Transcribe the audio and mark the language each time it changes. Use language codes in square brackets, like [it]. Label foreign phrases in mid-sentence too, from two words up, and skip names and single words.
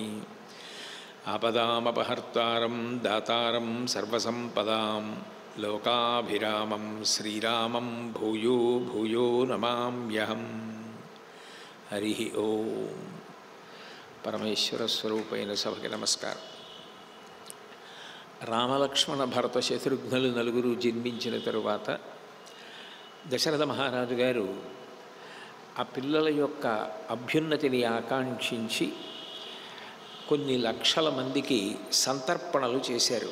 [sa] आपदामपहर्तारं दातारं सर्वसम्पदां लोकाभिरामं श्रीरामं भूयो भूयो नमाम्यहम्। हरि ओम। [te] పరమేశ్వర స్వరూపైన సభకి నమస్కారం. రామలక్ష్మణ భరత శత్రుఘ్నులు నలుగురు జన్మించిన తరువాత దశరథ మహారాజు గారు ఆ పిల్లల యొక్క అభ్యున్నతిని ఆకాంక్షించి కొన్ని లక్షల మందికి సంతర్పణలు చేశారు.